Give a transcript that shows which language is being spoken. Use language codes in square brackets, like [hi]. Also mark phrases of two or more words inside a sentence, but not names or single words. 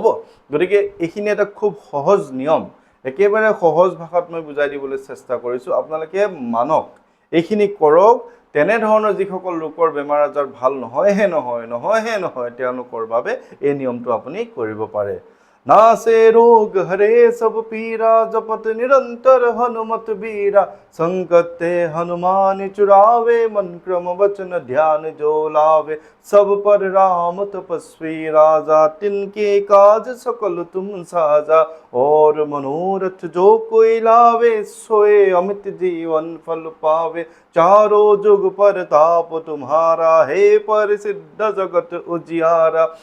[as] গতিকে এইখিনি এটা খুব সহজ নিয়ম, একেবাৰে সহজ ভাষাত মই বুজাই দিবলৈ চেষ্টা কৰিছোঁ, আপোনালোকে মানক, এইখিনি কৰক। তেনেধৰণৰ যিসকল লোকৰ বেমাৰ আজাৰ ভাল নহয়হে নহয় তেওঁলোকৰ বাবে এই নিয়মটো আপুনি কৰিব পাৰে। [awa] नासे रोग हरे सब पीरा जपत निरंतर हनुमत बीरा संकट ते हनुमान चुरावे मन क्रम वचन ध्यान जो लावे सब पर राम तपस्वी राजा तिनके काज सकल तुम साजा और मनोरथ जो कोई लावे सोए अमित जीवन फल पावे चारों जुग पर ताप तुम्हारा हे पर सिद्ध जगत उजियारा